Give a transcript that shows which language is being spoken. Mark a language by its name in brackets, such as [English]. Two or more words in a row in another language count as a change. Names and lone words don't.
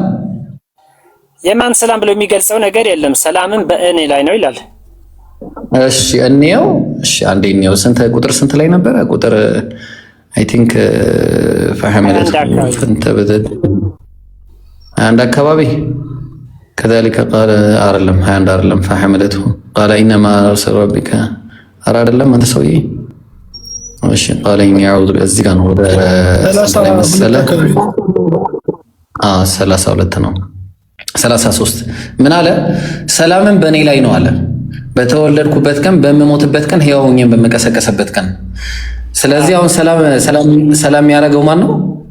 [Amharic] የማን ሰላም ብሎ የሚገልጸው ነገር የለም። ሰላምን በእኔ ላይ ነው ይላል። እሺ እንየው። እሺ አንዴ እንየው። ቁጥር ስንት ላይ ነበረ? ቁጥር [English] I think [Amharic] ፈሐመለት አንድ አካባቢ [Arabic] كذلك قال [Amharic] አይደለም 21 አይደለም [Arabic] فحملته قال انما ارسل ربك [Amharic] አይደለም አንተ ሰውዬ። እሺ [Arabic] قال اني اعوذ [Amharic] እዚህ ጋር ነው ወደ 32 ነው 33 ምን አለ? ሰላምን በእኔ ላይ ነው አለ በተወለድኩበት ቀን በምሞትበት ቀን ሕያው ሆኜ በመቀሰቀስበት ቀን። ስለዚህ አሁን ሰላም ያደረገው ማን ነው?